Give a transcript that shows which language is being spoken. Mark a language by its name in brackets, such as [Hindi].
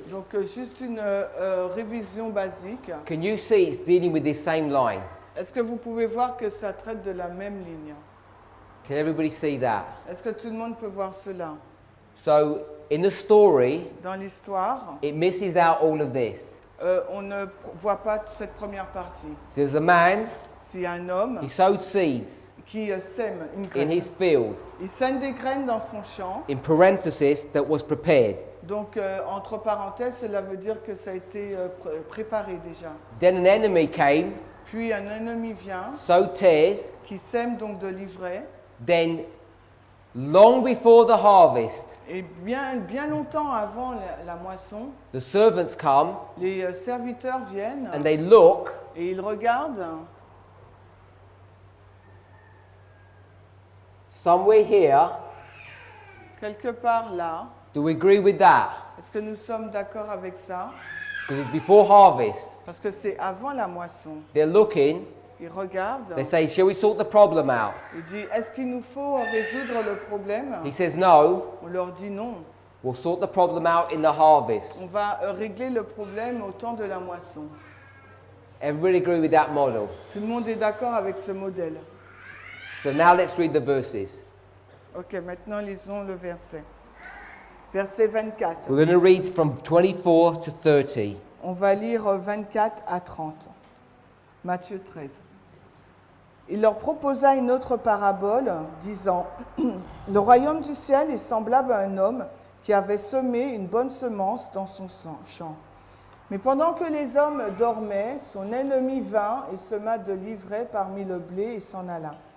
[French] Donc juste une révision basique. [English] can you see it's dealing with this same line? [French] Est-ce que vous pouvez voir que ça traite de la même ligne? [English] Can everybody see that? [French] Est-ce que tout le monde peut voir cela? [English] So in the story, [French] Dans l'histoire, [English] it misses out all of this. [French] on ne voit pas cette première partie. [English] So there's a man, [French] C'est un homme [English] he sowed seeds [French] qui sème une [English] in [French] graine. [English] his field, [French] Il sème des graines dans son champ. [English] in parenthesis, that was prepared. [French] Donc, entre parenthèses, cela veut dire que ça a été préparé déjà. [English] Then an enemy came, [French] Puis un ennemi vient, [English] sowed tares, [French] qui sème donc de l'ivraie. [English] then long before the harvest, [French] Et bien longtemps avant la moisson, [English] the servants come [French] les serviteurs viennent [English] and they look, [French] et ils regardent. [English] somewhere here, [French] Quelque part là, [English] do we agree with that? [French] est-ce que nous sommes d'accord avec ça? [English] Because it's before harvest. [French] Parce que c'est avant la moisson. [English] They're looking, [French] Ils regardent. [English] they say, shall we sort the problem out? [French] Ils disent, est-ce qu'il nous faut résoudre le problème? [English] He says, no, [French] On leur dit non. [English] we'll sort the problem out in the harvest. [French] On va régler le problème au temps de la moisson. [English] Everybody agree with that model? [French] Tout le monde est d'accord avec ce modèle. [English] So now let's read the verses. [French] Ok, maintenant lisons le verset. Verset 24. [English] We're going to read from 24 to 30. [French] On va lire 24 à 30. Matthieu 13. Il leur proposa une autre parabole, disant, « Le royaume du ciel est semblable à un homme qui avait semé une bonne semence dans son champ. Mais pendant que les hommes dormaient, son ennemi vint et sema de l'ivraie parmi le blé et s'en alla.